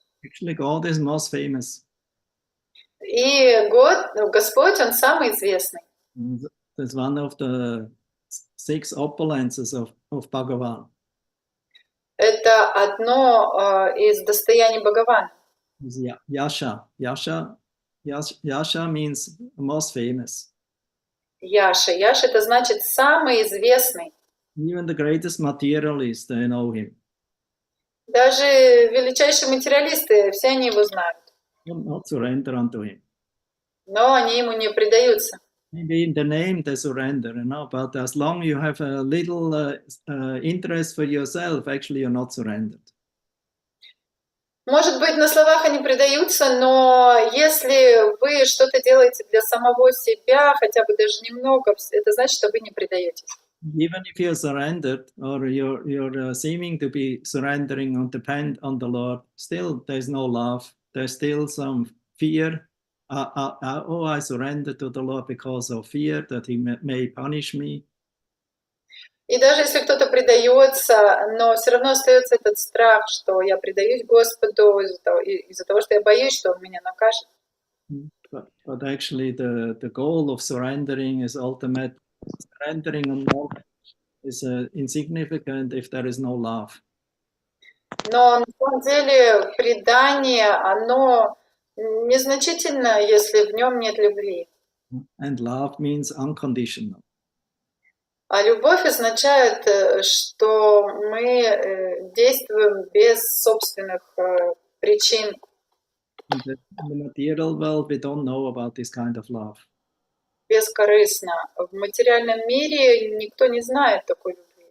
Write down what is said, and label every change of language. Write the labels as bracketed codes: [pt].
[en] Actually, God is most famous. [ru] И Господь, Он самый известный. [en] That's one of the 6 opulences of Bhagavan. [ru] Это одно из достояний Бхагавана. [sa] Yasha. [en] Yasha means most famous. [ru] Яша это значит самый известный. [en] Even the greatest materialists, they know him. [ru] Даже величайшие материалисты, все они его знают. [en] Not surrender unto him. [ru] Но они ему не предаются. [en] Maybe in the name they surrender, but as long as you have a little interest for yourself, actually you're not surrendered. [ru] Может быть, на словах они предаются, но если вы что-то делаете для самого себя, хотя бы даже немного, это значит, что вы не предаетесь. [en] Even if you're surrendered or you're seeming to be surrendering and depend on the Lord, still there's no love. There's still some fear. I surrender to the Lord because of fear that He may punish me. [ru] И даже если кто-то предается, но все равно остается этот страх, что я предаюсь Господу из-за того, что я боюсь, что Он меня накажет. [en] But actually the goal of surrendering is ultimate. Surrendering and love is insignificant if there is no love. [ru] Но на самом деле предание, оно незначительно, если в нем нет любви. [en] And love means unconditional. [ru] А любовь означает, что мы действуем без собственных причин. [en] In the material world, we don't know about this kind of love. [ru] Бескорыстно. В материальном мире никто не знает такой любви.